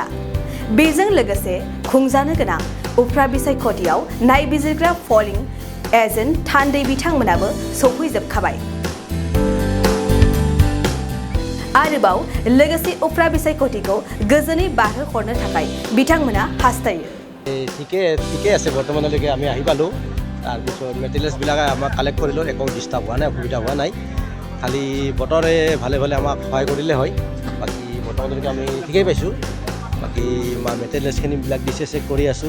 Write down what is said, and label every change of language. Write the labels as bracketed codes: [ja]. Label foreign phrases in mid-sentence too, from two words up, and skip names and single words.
[brx] बेजों लोगोसे खुंजानो गोनां उफ्रा बिसायख'थियाव नायबिजिरग्रा [en] polling agent [brx] थान्दै बिथांमोनाबो सौफैजोबखाबाय। आरोबाव लोगोसे उफ्रा बिसायख'थिखौ गोजोनै बारहोहरनो थाखाय बिथांमोना हास्थायो। [as] ঠিকে আছে বৰ্তমানলৈকে আমি আহি পালোঁ। তাৰপিছত মেটেৰিয়েলছবিলাক আমাক কালেক্ট কৰিলোঁ, একো ডিষ্টাৰ্ব হোৱা নাই, অসুবিধা হোৱা নাই। খালি বতৰে ভালে ভালে আমাক সহায় কৰিলে হয়। বাকী বৰ্তমানলৈকে আমি ঠিকেই পাইছোঁ। বাকী আমাৰ মেটেৰিয়েলছখিনিবিলাক দিছে, চেক কৰি আছোঁ।